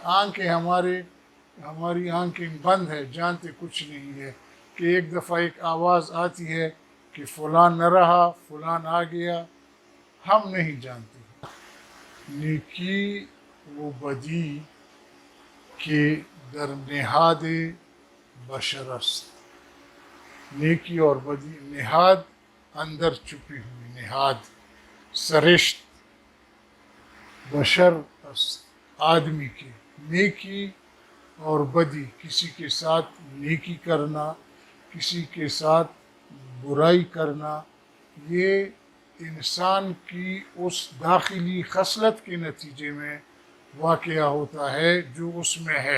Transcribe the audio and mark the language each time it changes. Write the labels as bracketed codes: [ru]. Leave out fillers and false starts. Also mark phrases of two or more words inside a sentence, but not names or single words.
[ur] آنکھیں ہماری آنکھیں بند ہے، جانتے کچھ نہیں ہے، کہ ایک دفعہ ایک آواز آتی ہے کہ فلان نہ رہا، فلان آ گیا، ہم نہیں جانتے۔ [fa] نیکی و بدی کے در نہاد بشر است، [ur] نیکی اور بدی نہاد اندر چھپی ہوئی، نہاد سرشت [fa] بشر است [ur] آدمی کے، نیکی اور بدی، کسی کے ساتھ نیکی کرنا، کسی کے ساتھ برائی کرنا، یہ انسان کی اس داخلی خصلت کے نتیجے میں واقعہ ہوتا ہے جو اس میں ہے۔